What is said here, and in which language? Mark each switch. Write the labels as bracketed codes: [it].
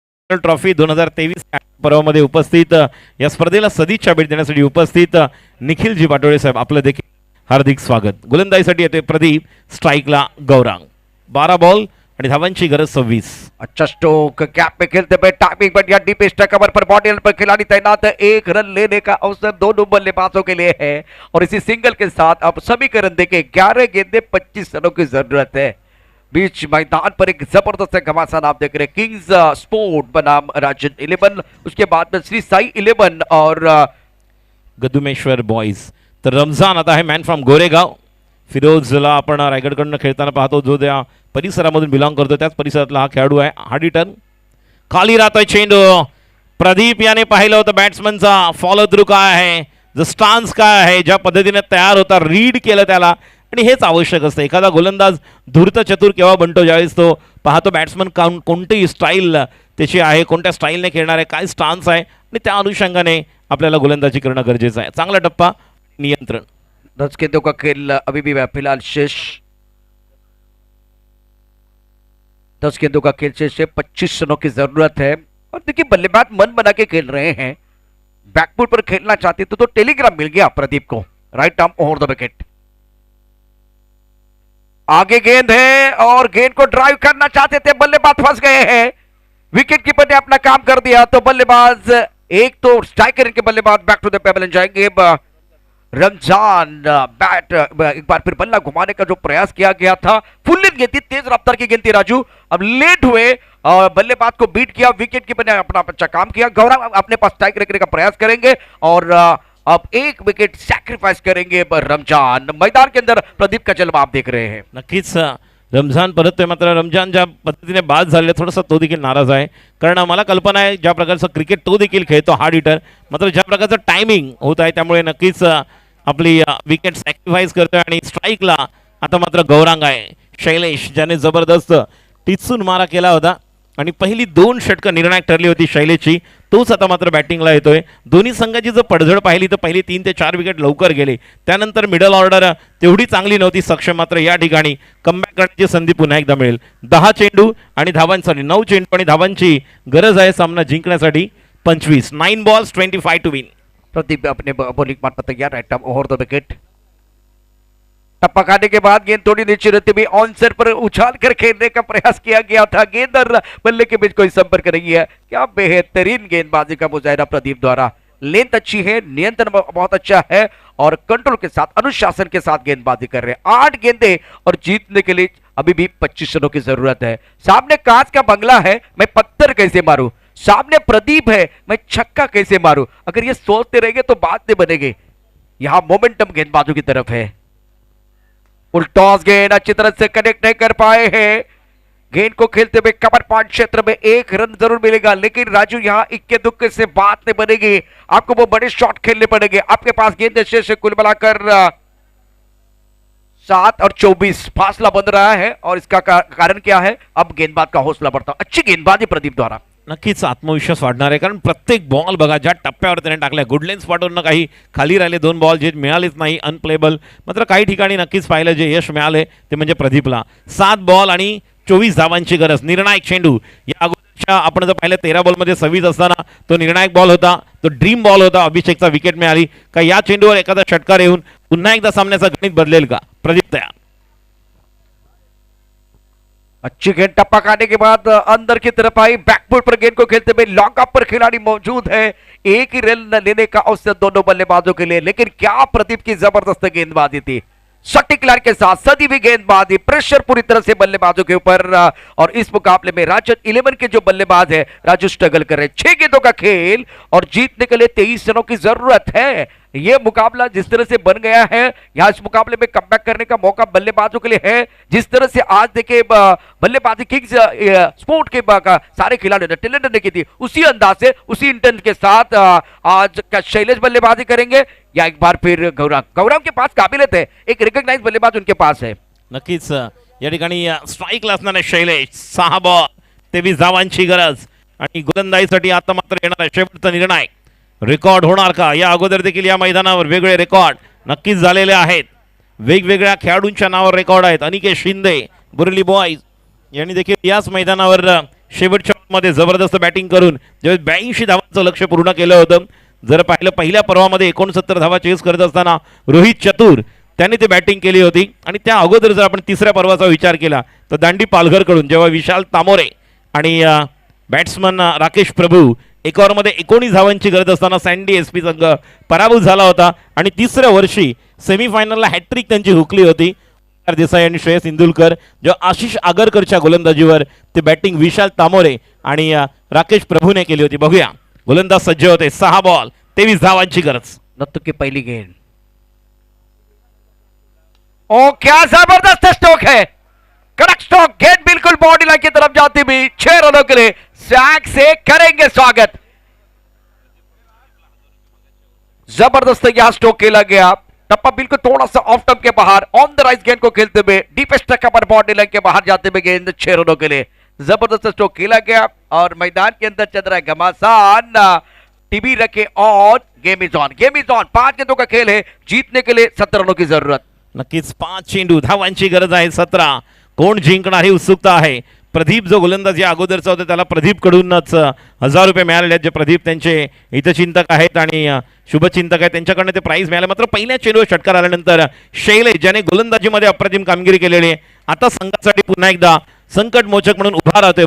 [mr] Trophy 2023 पर्वामध्ये उपस्थित या स्पर्धेला सदिच्छा भेट देण्यासाठी उपस्थित निखिलजी पाटोळे साहेब, आपलं देखील हार्दिक स्वागत. गोलंदाजीसाठी येते प्रदीप, स्ट्राइकला गौरांग. 12 बॉल आणि धावांची गरज 26. [hi] अच्छा स्ट्रोक, कैप पे खेलते हुए टाइमिंग बढ़िया, डीप स्ट्राइक कवर पर बॉडी पर खिलाड़ी तैनात है। 1 रन लेने का अवसर दोनों बल्लेबाजों के लिए है और इसी सिंगल के साथ अब सभी के रन देके 11 गेंदे 25 रनों की जरूरत है। बीच मैदान पर एक जबरदस्त घमासान आप देख रहे हैं। किंग्स स्पोर्ट बनाम राजन 11, उसके बाद में श्री साई 11 और गदुमेश्वर बॉयज. [mr] तर रमजान आता आहे [en] Man from Goregaon. [mr] फिरोजला आपण रायगडकडनं खेळताना पाहतो, जो त्या परिसरामधून बिलॉंग करतो त्याच परिसरातला हा खेळाडू आहे. हार्डी टर्न, खाली राहतोय चेंडू. प्रदीप याने पाहिलं होतं बॅट्समनचा फॉलो थ्रू काय आहे, जो स्टान्स काय आहे, ज्या पद्धतीने तयार होता, रीड केलं त्याला, आणि हेच आवश्यक असतं. एखादा गोलंदाज धूर्त चतुर केव्हा बनतो, ज्यावेळेस तो पाहतो बॅट्समन कोणती स्टाईल त्याची आहे, कोणत्या स्टाईलने खेळणार आहे, काय स्टान्स आहे, आणि त्या अनुषंगाने आपल्याला गोलंदाजी करणं गरजेचं आहे. चांगला टप्पा, नियंत्रण. [hi] 10 गेंदों का खेल अभी भी फिलहाल शेष, 10 गेंदों का खेल शेष है। 25 रनों की जरूरत है। और देखिए बल्लेबाज मन बना के खेल रहे हैं, बैकफुट पर खेलना चाहते तो टेलीग्राम मिल गया प्रदीप को। [en] right arm over the wicket, [hi] आगे गेंद है और गेंद को ड्राइव करना चाहते थे, बल्लेबाज फंस गए हैं। विकेट कीपर ने अपना काम कर दिया, तो बल्लेबाज एक तो स्ट्राइकर के बल्लेबाज [en] back to the pebble [hi] जाएंगे। रमजान बैट एक बार फिर बल्ला घुमाने का जो प्रयास किया गया था, फुल गेंद थी, तेज रफ्तार की गेंद थी राजू। अब लेट हुए और बल्लेबाज को बीट किया, विकेट कीपर ने अपना अच्छा काम किया। गौरव अपने पास स्ट्राइक रखने का प्रयास करेंगे और अब एक विकेट सैक्रिफाइस करेंगे रमजान। मैदान के अंदर प्रदीप का जलवा आप देख रहे हैं। [mr] नक्कीच रमजान परततोय, मात्र रमजान ज्या पद्धतीने बाद झालेला थोडासा तो देखील नाराज आहे, कारण मला कल्पना आहे ज्या प्रकारचं क्रिकेट तो देखील खेळतो हार्ड हिटर, मात्र ज्या प्रकारचं टायमिंग होत आहे त्यामुळे नक्कीच आपली विकेट सॅक्रिफाईस करतोय आणि स्ट्राईकला आता मात्र गौरांग आहे शैलेश, ज्याने जबरदस्त टिचून मारा केला होता आणि पहिली 2 षटकं निर्णायक ठरली होती शैलेशची, तोच आता मात्र बॅटिंगला येतोय। दोन्ही संघाची जर पडझड पाहिली तर पहिली 3 ते 4 विकेट लवकर गेले, त्यानंतर मिडल ऑर्डर तेवढी चांगली नव्हती सक्षम, मात्र या ठिकाणी कमबॅक करण्याची संधी पुन्हा एकदा मिळेल। 10 चेंडू आणि धावांसाठी 9 चेंडू आणि धावांची गरज आहे सामना जिंकण्यासाठी 25। [en] 9 balls 25 to win. [hi] प्रदीप अपने बॉलिंग मार्ग पर तैयार है, टप ओवर द विकेट। टप्पा खाने के बाद गेंद थोड़ी नीचे रहती हुई ऑनसेट पर उछाल कर खेलने का प्रयास किया गया था, गेंद और बल्ले के बीच कोई संपर्क नहीं है। क्या बेहतरीन गेंदबाजी का मुजाहिरा प्रदीप द्वारा। लेंथ अच्छी है, नियंत्रण बहुत अच्छा है और कंट्रोल के साथ अनुशासन के साथ गेंदबाजी कर रहे हैं। 8 गेंदे और जीतने के लिए अभी भी 25 रनों की जरूरत है। सामने कांच का बंगला है, मैं पत्थर कैसे मारूं, सामने प्रदीप है, मैं छक्का कैसे मारूं। अगर ये सोचते रहेंगे तो बात नहीं बनेगी। यहां मोमेंटम गेंदबाजों की तरफ है। फुल टॉस गेंद अच्छी तरह से कनेक्ट नहीं कर पाए हैं। गेंद को खेलते हुए कवर पॉइंट क्षेत्र में 1 रन जरूर मिलेगा, लेकिन राजू यहां इक्के दुक्के से बात नहीं बनेगी। आपको वो बड़े शॉट खेलने पड़ेंगे। आपके पास गेंद शेष कुल मिलाकर 7 और 24 फासला बन रहा है और इसका कारण क्या है, अब गेंदबाज का हौसला बढ़ता। अच्छी गेंदबाजी प्रदीप द्वारा। [mr] नक्कीच आत्मविश्वास वाढणार आहे, कारण प्रत्येक बॉल बघा ज्या टप्प्यावर त्याने टाकल्या, गुडलेन स्पॉटवरनं काही खाली राहिले 2 बॉल जे मिळालेच नाही, अनप्लेबल, मात्र काही ठिकाणी नक्कीच पाहिलं जे यश मिळाले ते म्हणजे प्रदीपला। 7 बॉल आणि 24 धावांची गरज। निर्णायक चेंडू या अगोदरच्या आपण जर पाहिलं 13 बॉलमध्ये 26 असताना तो निर्णायक बॉल होता, तो ड्रीम बॉल होता, अभिषेकचा विकेट मिळाली का या चेंडूवर एखादा षटकार येऊन पुन्हा एकदा सामन्याचा गणित बदलेल का? प्रदीप तयार। [hi] अच्छी गेंद टप्पा खाने के बाद अंदर की तरफ आई, बैकफुट पर गेंद को खेलते हुए लॉन्ग अप पर खिलाड़ी मौजूद है। एक ही रन लेने का अवसर दोनों बल्लेबाजों के लिए, लेकिन क्या प्रदीप की जबरदस्त गेंदबाजी थी। सटीक लाइन के साथ सदी भी गेंदबाजी, प्रेशर पूरी तरह से बल्लेबाजों के ऊपर। और इस मुकाबले में राजस्थान 11 के जो बल्लेबाज है राजू स्ट्रगल कर रहे हैं। 6 गेंदों का खेल और जीतने के लिए 23 रनों की जरूरत है। यह मुकाबला जिस तरह से बन गया है, यहां इस मुकाबले में कमबैक करने का मौका बल्लेबाजों के लिए है। जिस तरह से आज देखिए बल्लेबाजी किंग्स स्पोर्ट के सारे खिलाड़ियों ने टैलेंट ने की थी, उसी अंदाज से उसी इंटेंट के साथ आज क्या शैलेश बल्लेबाजी करेंगे या एक बार फिर गौरव के पास काबिलियत है, एक रिकॉग्नाइज बल्लेबाज उनके पास है। [mr] नक्कीच या ठिकाणी स्ट्राईकला असणारे शैलेश। 6 बॉल 23 धावांची गरज आणि गोलंदाजीसाठी आता मात्र येणार शेवटचा निर्णय। रेकॉर्ड होणार का? या अगोदर देखील या मैदानावर वेगळे रेकॉर्ड नक्कीच झालेले आहेत, वेगवेगळ्या खेळाडूंच्या नावावर रेकॉर्ड आहेत। अनिकेत शिंदे बुरली बॉयज यांनी देखील याच मैदानावर शेवटच्या मध्ये जबरदस्त बॅटिंग करून ज्यावेळेस 82 धावांचं लक्ष्य पूर्ण केलं होतं। जर पाहिलं पहिल्या पर्वामध्ये 69 धावा चेस करत असताना रोहित चतुर त्यांनी ते बॅटिंग केली होती, आणि त्या अगोदर जर आपण तिसऱ्या पर्वाचा विचार केला तर दांडी पालघरकडून जेव्हा विशाल तामोरे आणि बॅट्समन राकेश प्रभू एक ओव्हरमध्ये 19 धावांची गरज असताना सँडी एसपी संघ पराभूत झाला होता, आणि तिसऱ्या वर्षी सेमीफायनलला हॅट्रिक त्यांची हुकली होती। देसाई आणि श्रेयस इंदुलकर जेव्हा आशिष आगरकरच्या गोलंदाजीवर ते बॅटिंग विशाल तामोरे आणि राकेश प्रभूने केली होती। बघूया गोलंदाज सज्ज होते। 6 बॉल 23 धावांची गरज। [hi] नत्तू की पहली गेंद, ओ क्या जबरदस्त स्ट्रोक है, कड़क स्ट्रोक, गेंद बिल्कुल बॉडी लाइन की तरफ जाती भी 6 रनों के लिए सैक से करेंगे स्वागत। जबरदस्त यहां स्ट्रोक खेला गया, टप्पा बिल्कुल थोड़ा सा ऑफ टर्म के बाहर, ऑन द राइज गेंद को खेलते हुए डीपेस्ट कवर बॉडी लाइन के बाहर जाते हुए गेंद 6 रनों के लिए जबरदस्त स्ट्रोक खेला गया। और मैदान के अंदर चल रहा है घमासान, टीवी रखे और [en] Game is on, game is on. [hi] 5 गेंदों का खेल है, जीतने के लिए 17 रनों की जरूरत। [mr] नक्कीच 5 चेंडू धावांची गरज आहे। 17 कोण जिंकणार ही उत्सुकता आहे। प्रदीप जो गोलंदाज या अगोदरचा होता त्याला प्रदीप कडूनच 1000 रुपये मिळालेले आहेत, जे प्रदीप त्यांचे हितचिंतक आहेत आणि शुभचिंतक आहेत, त्यांच्याकडनं ते प्राइज मिळाले। मात्र पहिल्या चेंडूवर षटकार आल्यानंतर शैलेश ज्याने गोलंदाजीमध्ये अप्रतिम कामगिरी केलेली आहे, आता संघासाठी पुन्हा एकदा संकट मोचक म्हणून उभा राहतोय।